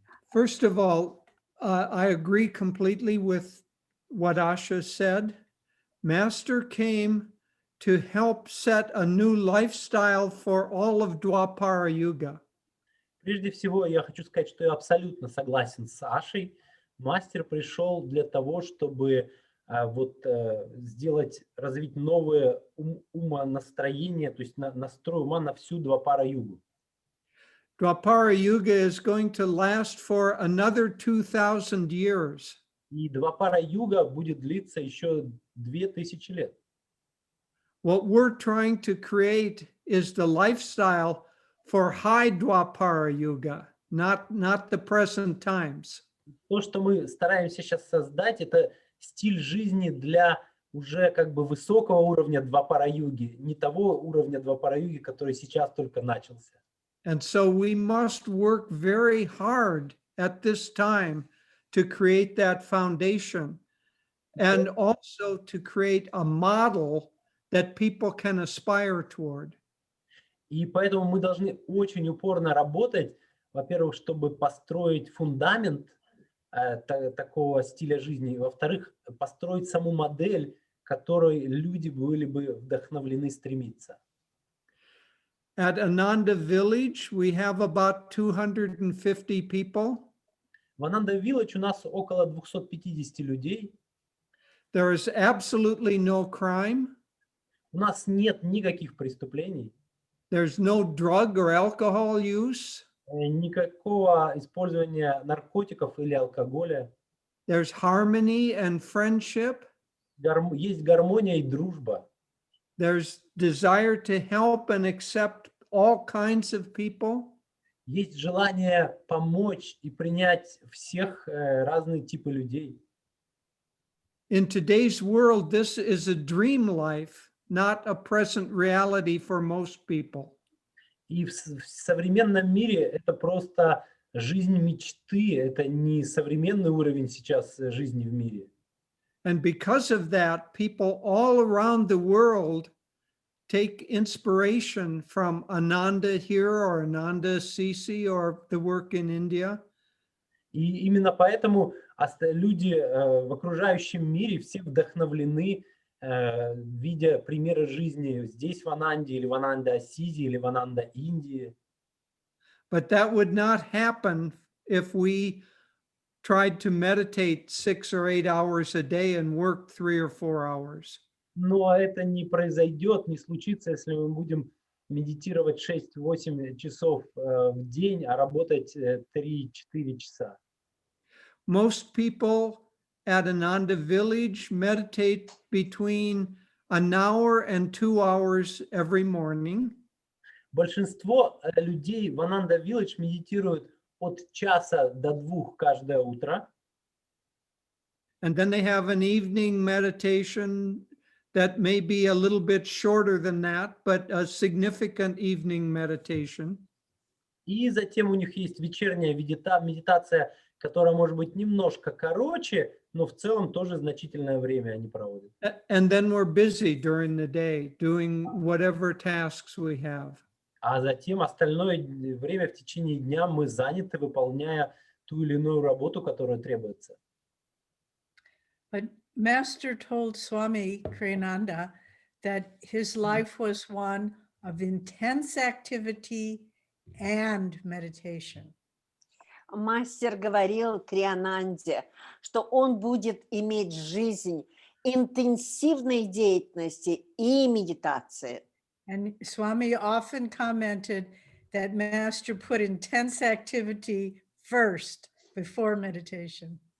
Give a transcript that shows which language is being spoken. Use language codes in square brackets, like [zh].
[en] First of all, I agree completely with what Asha said. Master came to help set a new lifestyle for all of Dwapara Yuga. [ru] Прежде всего, я хочу сказать, что я абсолютно согласен с Ашей. Мастер пришел для того, чтобы сделать, развить новое умонастроение, то есть настрой ума на всю Двапара-югу. [en] Dwapara Yuga is going to last for another 2,000 years. [ru] И Двапара-юга будет длиться еще 2000 лет. [en] What we're trying to create is the lifestyle for high Dwapara Yuga, not the present times. [ru] То, что мы стараемся сейчас создать, это стиль жизни для уже как бы высокого уровня Двапара-юги, не того уровня Двапара-юги, который сейчас только начался. [en] And so we must work very hard at this time to create that foundation and also to create a model that people can aspire toward. [ru] И поэтому мы должны очень упорно работать, во-первых, чтобы построить фундамент такого стиля жизни, и, во-вторых, построить саму модель, к которой люди были бы вдохновлены стремиться. [en] At Ananda Village, we have about 250 people. [ru] В Ананда Вилледж у нас около 250 людей. [en] There is absolutely no crime. [ru] У нас нет никаких преступлений. [en] There's no drug or alcohol use. [ru] Никакого использования наркотиков или алкоголя. [en] There's harmony and friendship. [ru] Есть гармония и дружба. [en] There's desire to help and accept all kinds of people. [ru] Есть желание помочь и принять всех разные типы людей. [en] In today's world, this is a dream life, not a present reality for most people. [ru] И в современном мире это просто жизнь мечты, это не современный уровень сейчас жизни в мире. [en] And because of that, people all around the world take inspiration from Ananda here or Ananda Sisi or the work in India. [ru] И именно поэтому люди в окружающем мире все вдохновлены, видя примеры жизни здесь, в Ананде, или в Ананда-Асизи, или в Ананда-Индии. [en] But that would not happen if we tried to meditate 6 or 8 hours a day and work 3 or 4 hours. [ru] Но это не произойдет, не случится, если мы будем медитировать 6-8 часов в день, а работать 3-4 часа. [en] Most people at Ananda Village meditate between an hour and 2 hours every morning. [ru] Большинство людей в Ананда Вилледж медитируют от часа до 2 каждое утро. [en] And then they have an evening meditation that may be a little bit shorter than that, but a significant evening meditation. [ru] И затем у них есть вечерняя медитация, которая может быть немножко короче, но в целом тоже значительное время они проводят. [en] And then we're busy during the day doing whatever tasks we have. [ru] А затем остальное время в течение дня мы заняты, выполняя ту или иную работу, которая требуется. [en] But Master told Swami Kriyananda that his life was one of intense activity and meditation. [ru] Мастер говорил Криянанде, что он будет иметь жизнь интенсивной деятельности и медитации. [en] And Swami often commented that Master put intense activity first before meditation.